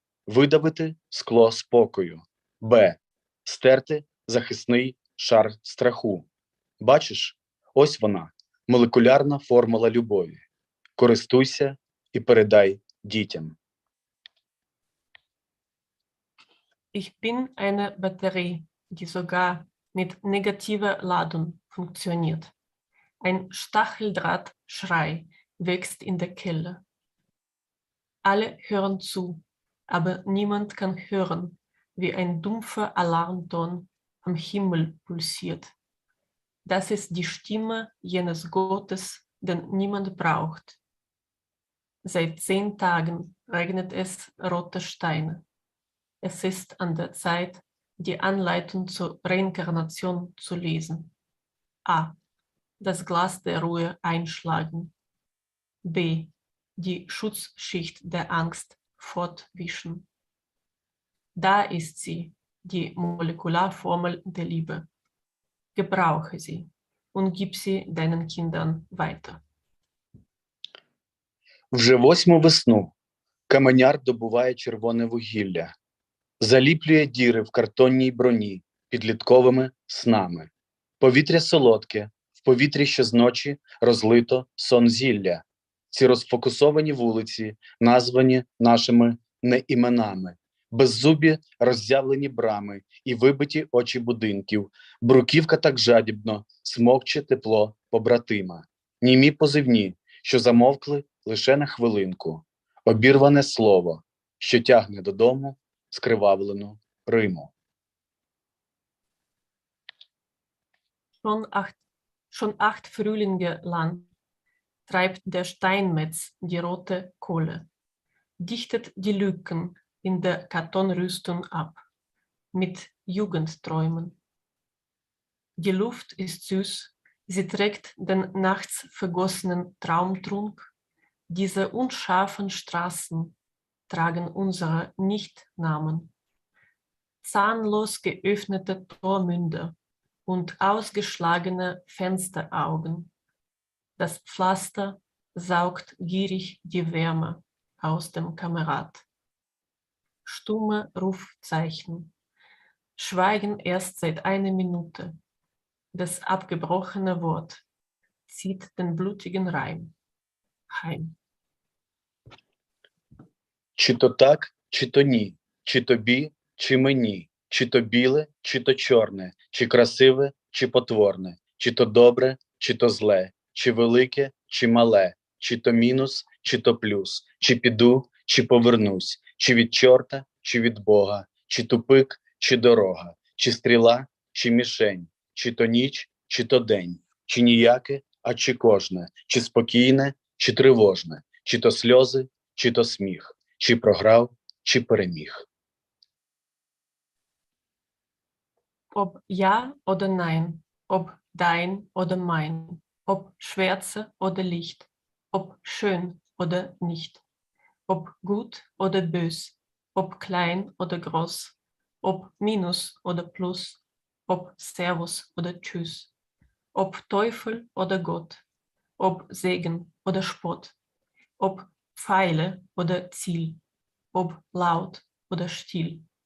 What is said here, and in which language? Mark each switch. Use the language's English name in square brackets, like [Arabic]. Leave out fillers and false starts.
[Ukrainian] Видавити скло спокою. Б. Стерти захисний шар страху. Бачиш? Ось вона, молекулярна формула любові. Користуйся і передай дітям. [German] Ich bin eine Batterie, die sogar mit negativer Ladung funktioniert. Ein Stacheldrahtschrei wächst in der Kehle. Alle hören zu, aber niemand kann hören, wie ein dumpfer Alarmton am Himmel pulsiert. Das ist die Stimme jenes Gottes, den niemand braucht. Seit 10 Tagen regnet es rote Steine. Es ist an der Zeit, die Anleitung zur Reinkarnation zu lesen. A. Das Glas der Ruhe einschlagen. B. Die Schutzschicht der Angst fortwischen. Da ist sie, die Molekularformel der Liebe. Gebrauche sie und gib sie deinen Kindern weiter. [Ukrainian] Вже 8-му весну каменяр добуває червоне вугілля. Заліплює діри в картонній броні підлітковими снами. Повітря солодке, в повітрі ще з ночі розлито сон зілля. Ці розфокусовані вулиці, названі нашими неіменами. Беззубі роззявлені брами і вибиті очі будинків. Бруківка так жадібно смокче тепло побратима. Німі позивні, що замовкли лише на хвилинку. Обірване слово, що тягне додому скривавлену Риму. [German] Schon 8 Frühlinge lang treibt der Steinmetz die rote Kohle, dichtet die Lücken in der Kartonrüstung ab, mit Jugendträumen. Die Luft ist süß, sie trägt den nachts vergossenen Traumtrunk. Diese unscharfen Straßen tragen unsere Nichtnamen. Zahnlos geöffnete Tormünder und ausgeschlagene Fensteraugen. Das Pflaster saugt gierig die Wärme aus dem Kamerad. Stumme Rufzeichen. Schweigen erst seit einer Minute. Das abgebrochene Wort zieht den blutigen Reim heim. [Ukrainian] Чи то так, чи то ні, чи тобі, чи мені, чи то біле, чи то чорне, чи красиве, чи потворне, чи то добре, чи то зле, чи велике, чи мале, чи то мінус, чи то плюс, чи піду, чи повернусь, чи від чорта, чи від Бога, чи тупик, чи дорога, чи стріла, чи мішень, чи то ніч, чи то день, чи ніяке, а чи кожне, чи спокійне, чи тривожне, чи то сльози, чи то сміх, чи програв, чи переміг. [German] Ob ja oder nein, ob dein oder mein, ob Schwärze oder Licht, ob schön oder nicht, ob gut oder bös, ob klein oder groß, ob Minus oder Plus, ob Servus oder Tschüss, ob Teufel oder Gott, ob Segen oder Spott, ob Pfeile oder Ziel, ob laut oder still,